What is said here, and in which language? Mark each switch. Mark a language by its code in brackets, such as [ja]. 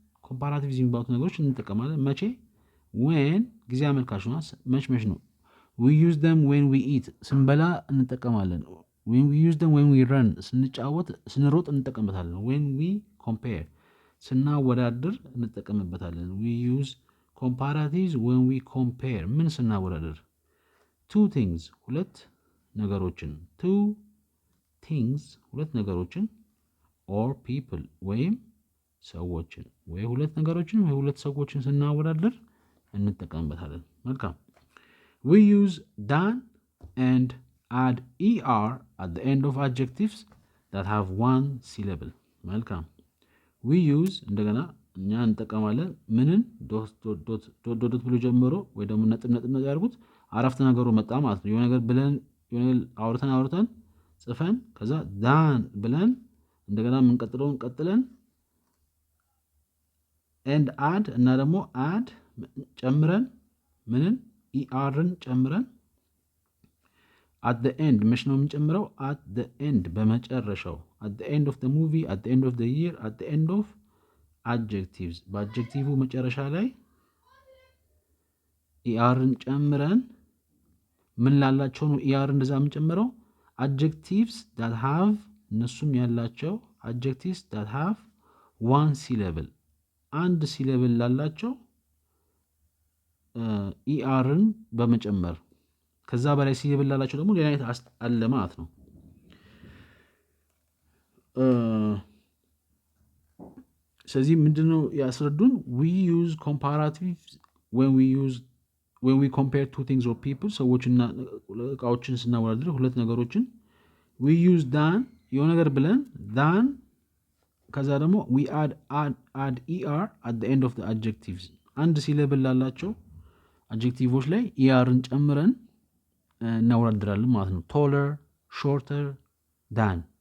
[am] ኮምፓራቲቭ የሚባሉት ነገሮች እንጠቀማለን። መቼ? when ጊዜ አመልካች ነው። መች ነው? [en] we use them when we eat [am] ስንበላ እንጠቀማለን። [en] when we use them when we run [am] ስንጫወት ስንሮጥ እንጠቀምበታለን። [en] when we compare [am] ስናወዳድር እንጠቀምበታለን። [en] we use comparatives when we compare [am] ምን ስናወዳድር? [en] two things [am] ሁለት ነገሮችን [en] two things ሁለት ነገሮችን or people [am] ወይም ሰዎችን ወይ ሁለት ነገሮችን ወይ ሁለት ሰዎችን ስናወዳድር እንጠቀምበታለን። [en] መልካም። we use than and add er at the end of adjectives that have one syllable። መልካም። we use እንደገና [am] እኛ እንጠቀማለን ምንን ዶት ብሎ ጀምሮ ወይ ደግሞ ነጥብ ያድርጉት አረፍተ ነገሩ መጣ ማለት ነው። የሆነ ነገር ብለን የሆነ አውርተን ጽፈን ከዛ ዳን ብለን እንደገና የምንቀጥለውን ቀጥለን ኤንድ አድ እና ደግሞ አድ ጨምረን ምንን ኢአርን ጨምረን [en] at the end [am] መች ነው የምንጨምረው? [en] at the end በመጨረሻው at the end of the movie at the end of the year at the end of adjectives [am] በአድጀክቲቭ መጨረሻ ላይ ኢአርን ጨምረን ምን ላላቸው ነው ኢአር እንደዛ የምንጨምረው? adjectives that have እነሱም ያላቸው [en] adjectives that have one syllable [am] አንድ ሲለብል ላላቸው ኢአርን በመጨመር ከዛ በላይ ሲለብል ላላቸው ደግሞ ሌላ አይነት አለ ማለት ነው። ስለዚህ ምንድነው ያስረዱን? [en] we use comparatives when we compare two things or people [am] ሰዎችና እቃዎችን ስናወዳድር ሁለት ነገሮችን [en] we use than [am] የሆነ ነገር ብለን [en] than [am] ከዛ ደግሞ [en] we add er at the end of the adjectives [am] አንድ ሲለብል ላላቸው አድጀክቲቮች ላይ ኢአርን ጨምረን እናወዳድራለን ማለት ነው። [en] taller shorter than